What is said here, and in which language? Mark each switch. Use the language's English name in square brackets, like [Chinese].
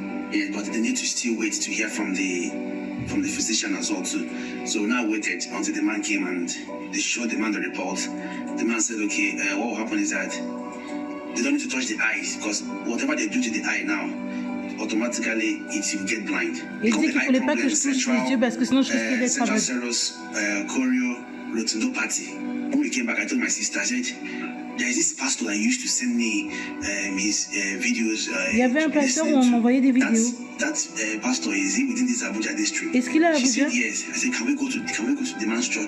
[English] Yeah, but they need to still wait to hear from the physician as well too. So we now waited until the man came and they showed the man the report. The man said, okay, what will happen is that they don't need to touch the eyes because whatever they do to the eye now, automatically it will get blind. [French] Il disait qu'il ne fallait pas que je touche les yeux parce que sinon je risquais d'être [English] Central [French] aveugle. [English] serous chorioretinopathhy. When we came back, I told my sister, I said, there is this pastor that used to send me his videos. [French] Il y avait un pasteur où on m'envoyait des vidéos. [English] That pastor is he within this Abuja district? [French] Est-ce qu'il est à [English] She [French] Abuja? [English] said yes. I said, can we go to the man's church?